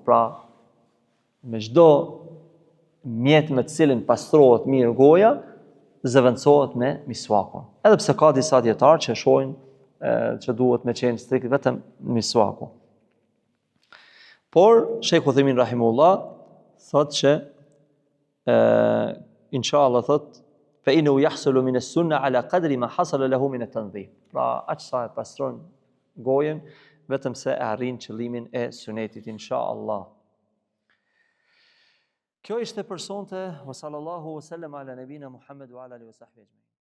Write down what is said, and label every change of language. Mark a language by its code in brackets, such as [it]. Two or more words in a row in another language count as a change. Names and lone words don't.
[sq] Pra, me çdo mjet me të cilin pastrohet mirë goja, zëvendësohet me misvakun. Edhe pse ka disa dietarë që shohin që duhet me qenë strikt vetëm misvaku. Por Sheikh Uthaymin rahimullah thotë që inshallah thotë [ar] فإنه يحصل من السنة على قدر ما حصل له من التنزيه. [sq] Pra aq sa e pastron gojen vetëm se e arrin qëllimin e sunetit inshallah. Kjo ishte për sonte, [ar] وصلى الله وسلم على نبينا محمد وعلى آله وصحبه.